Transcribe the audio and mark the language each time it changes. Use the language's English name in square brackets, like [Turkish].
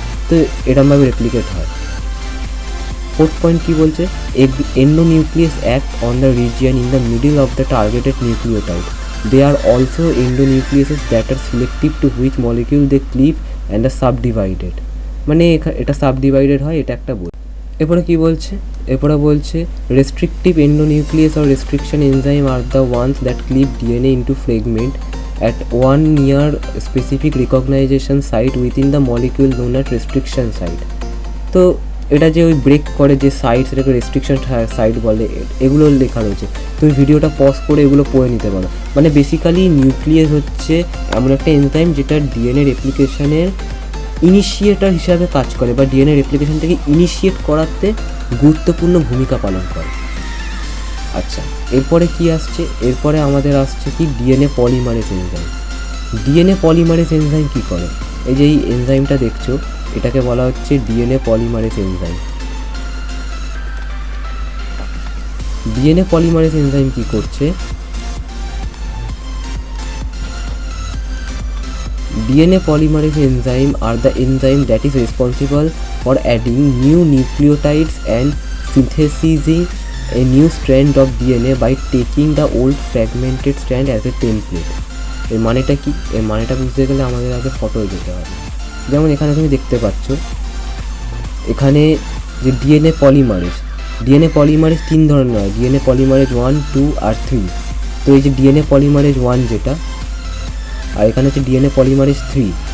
[Bangla] তো এরমভাবে রেপ্লিকেট হয়। 4th পয়েন্ট কী বলছে? [English] Endonuclease act on the region in the middle of the targeted nucleotide. They are also endonucleases that are selective to which molecule they cleave and are subdivided. [Bangla] মানে এটা subdivided হয়, এটা একটা বল। এরপরে কী বলছে? এরপরে বলছে [English] Restrictive endonuclease or restriction enzyme are the ones that cleave DNA into fragment at one near specific recognition site within the molecule known as restriction site. [Bangla] তো এটা যে ওই ব্রেক করে যে সাইট, সেটাকে রেস্ট্রিকশন সাইট বলে, এগুলো লেখা রয়েছে। তুমি ভিডিওটা পজ করে এগুলো পড়ে নিতে পারো। মানে বেসিক্যালি নিউক্লিয়াস হচ্ছে এমন একটা এনজাইম যেটা ডিএনএ রেপ্লিকেশনের ইনিশিয়েটার হিসাবে কাজ করে, বা ডিএনএ রেপ্লিকেশনটাকে ইনিশিয়েট করাতে গুরুত্বপূর্ণ ভূমিকা পালন করে। আচ্ছা, এরপরে কি আসছে? এরপরে আমাদের আসছে কি? DNA polymerase enzyme. DNA polymerase enzyme কী করে? এই যে এই এনজাইমটা দেখছো, এটাকে বলা হচ্ছে DNA polymerase enzyme. DNA polymerase enzyme কী করছে? [English] DNA polymerase enzyme are the enzyme that is responsible for adding new nucleotides and synthesizing a new strand of DNA by taking the old fragmented strand as a template. [Bangla] এর মানেটা কি? এর মানেটা বুঝতে গেলে আমাদের আগে ফটোয় যেতে হবে। যেমন এখানে তুমি দেখতে পাচ্ছ, এখানে যে ডিএনএ পলিমারেজ 3 ধরনের হয়। ডিএনএ পলিমারেজ 1, 2 আর 3। তো এই যে ডিএনএ পলিমারেজ 1 যেটা, আর এখানে হচ্ছে ডিএনএ পলিমারেজ 3।